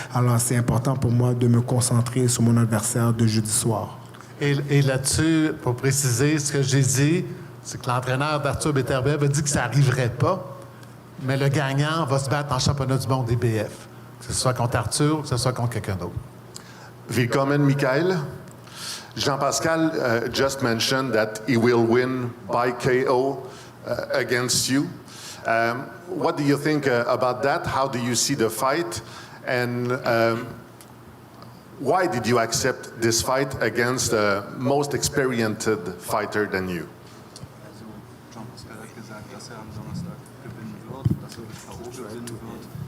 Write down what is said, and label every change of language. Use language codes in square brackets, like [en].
[fr] Alors, c'est important pour moi de me concentrer sur mon adversaire de jeudi soir. Et là-dessus, pour préciser ce que j'ai dit, c'est que l'entraîneur d'Artur Beterbiev a dit que ça n'arriverait pas, mais le gagnant va se battre en championnat du monde des BF, que ce soit contre Artur, que ce soit contre quelqu'un d'autre. [de] Willkommen, Michael. [en] Jean Pascal just mentioned that he will win by KO against you. What do you think about that? How do you see the fight? And why did you accept this fight against the most experienced fighter than you? [de] Also Jean Pascal hat gesagt, dass am Donnerstag gewinnen wird, dass K.O. gewinnen wird.